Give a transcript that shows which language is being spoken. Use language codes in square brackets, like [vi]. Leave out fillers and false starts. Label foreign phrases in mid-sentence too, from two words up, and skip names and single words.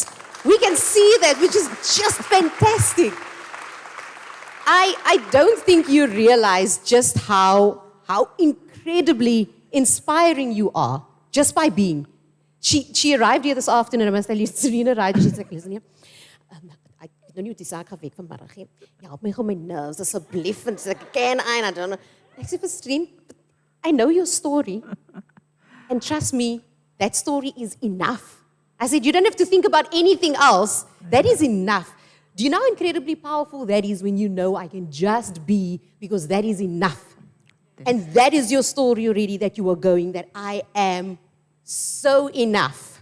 [en] We can see that, which is just fantastic. I don't think you realize just how incredibly inspiring you are just by being. She arrived here this afternoon. I must tell you, Serena arrived. She's like, listen here. I don't know what [af] die saak gaan weg vanmiddag nie. Help my gewoon my nerves asseblief. En sy sê, [en] can I don't know. [af] Ek sê vir [en] Serene, I know your story. And trust me, that story is enough. I said, you don't have to think about anything else. That is enough. Do you know how incredibly powerful that is when you know I can just be, because that is enough. And that is your story already, that you are going, that I am so enough.